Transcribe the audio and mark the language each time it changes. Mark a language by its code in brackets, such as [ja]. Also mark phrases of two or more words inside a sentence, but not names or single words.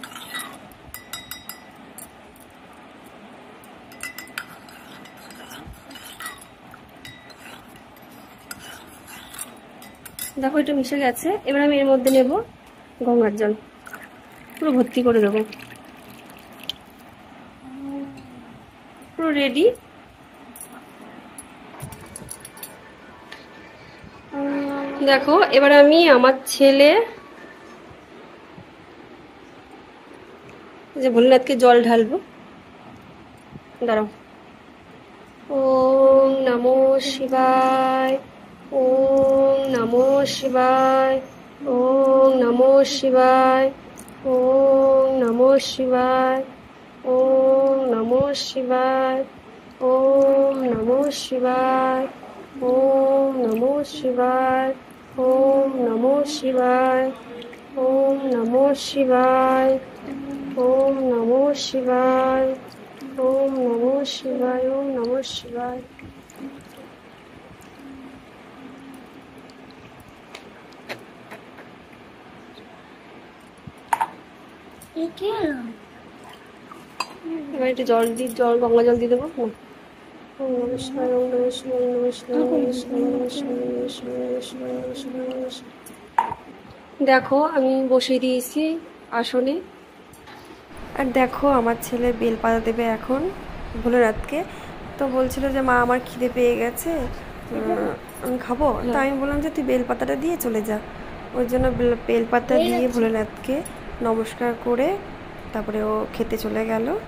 [bn] দেখো এটা মিশে গেছে, এবার আমি এর মধ্যে নেব গঙ্গার জল, পুরো ভর্তি করে দেবো, পুরো রেডি। দেখো এবার আমি আমার ছেলে যে ভোলেনাথকে জল ঢালবো, দাঁড়াও। [sa] ओम नमो शिवाय, ओम नमो शिवाय, ओम नमो शिवाय, ओम नमो शिवाय, ओम नमो शिवाय, ओम नमो शिवाय, ओम नमो शिवाय, ओम नमो शिवाय, ओम नमो शिवाय, ओम नमो शिवाय, ओम नमो शिवाय, ओम नमो शिवाय। [bn] এবার একটু জল দিই, জল গঙ্গা জল দিয়ে দেবো। [sa] ओम नमः शिवाय, ओम नमः शिवाय, ओम नमः शिवाय, ओम नमः शिवाय, ओम नमः शिवाय, ओम नमः शिवाय, ओम नमः शिवाय, ओम नमः शिवाय, ओम नमः शिवाय। [bn] দেখো আমি বসিয়ে দিয়েছি আসনে। আর দেখো আমার ছেলে বেলপাতা দেবে এখন ভোলেনাথকে, তো বলছিল যে মা আমার খিদে পেয়ে গেছে, আমি খাবো। তো আমি বললাম যে তুই বেলপাতাটা দিয়ে চলে যা, ওই জন্য বেলপাতা দিয়ে ভোলেনাথকে নমস্কার করে তারপরে ও খেতে চলে গেল।